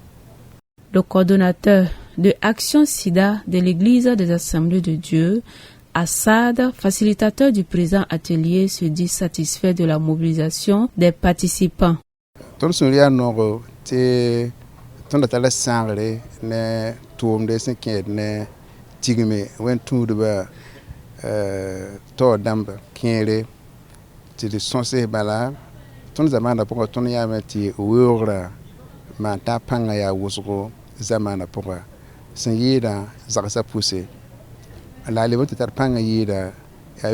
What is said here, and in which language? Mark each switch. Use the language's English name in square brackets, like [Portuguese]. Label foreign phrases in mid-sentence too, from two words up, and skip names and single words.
[French] Le coordonnateur de Action SIDA de l'Église des Assemblées de Dieu, Assad, facilitateur du présent atelier, se dit satisfait de la mobilisation des participants. [Mossi] tõnd da tara sãngre ne tʋʋmde sẽn kẽed ne tigme wẽn-tũudbã tao dãmb kẽere tɩ d sõse bala tõnd zamaana pʋgã tõnd yãame tɩ weoogrã maan t'a pãngã yaa wʋsgo zamaana pʋgã sẽn yɩɩdã zagsã pʋse la a leb n tɩ tar pãngã yɩɩda yaa